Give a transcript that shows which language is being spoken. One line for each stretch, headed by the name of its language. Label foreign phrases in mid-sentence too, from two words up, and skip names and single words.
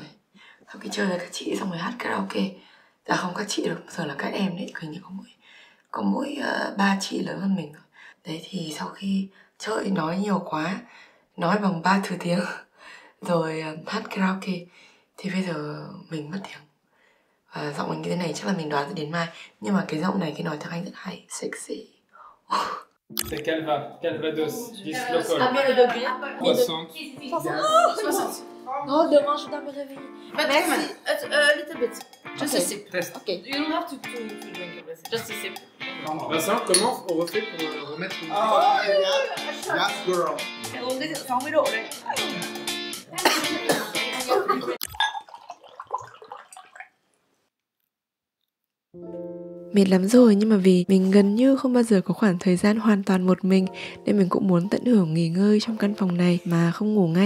Vietnamese: Sau khi chơi với các chị xong rồi hát karaoke. Dạ không, các chị được, giờ là các em đấy, hình như có mỗi 3 chị lớn hơn mình. Đấy thì sau khi chơi nói nhiều quá, nói bằng 3 thứ tiếng rồi hát karaoke thì bây giờ mình mất tiếng. Và giọng mình như thế này chắc là mình đoán sẽ đến mai. Nhưng mà cái giọng này cái nói tiếng Anh rất hay, sexy.
French: C'est Calvados,
English: this local.
French: Ah bien le degré. 60. 60. Oh, demain je dois me réveiller. Merci.
English: A little bit. Just a sip. Test. Okay. You don't have to drink everything. Just a sip.
French: Vincent, comment on refait pour remettre une...
English: Oh, yes, girl.
Vietnamese: Uống cái rượu 60 độ đấy. Mệt lắm rồi, nhưng mà vì mình gần như không bao giờ có khoảng thời gian hoàn toàn một mình nên mình cũng muốn tận hưởng nghỉ ngơi trong căn phòng này mà không ngủ ngay.